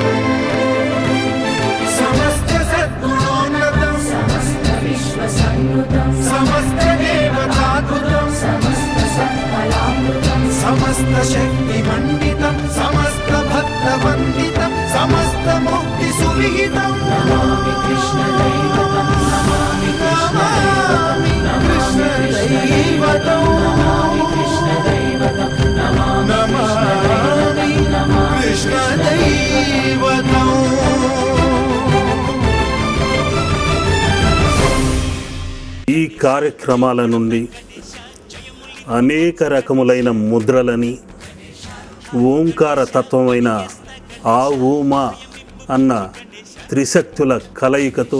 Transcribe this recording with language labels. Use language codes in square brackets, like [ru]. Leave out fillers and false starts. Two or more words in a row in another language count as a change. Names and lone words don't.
[sa] समस्तसद्गुणोन्नतं समस्तविश्वसंयुतं समस्तदेवताद्भुतं समस्तसत्फलामृतं समस्तशक्तिमण्डितं समस्तभक्तवन्दितं समस्तमुक्तिसुविहितं नमामि कृष्णदैवतं नमामि कृष्णदैवतं नमामि कृष्णदैवतं नमामि कृष्णदैवतं. [te] ఈ కార్యక్రమాల నుండి అనేక రకములైన ముద్రలని, ఓంకార తత్వమైన ఆ ఊమా అన్న త్రిశక్తుల కలయికతో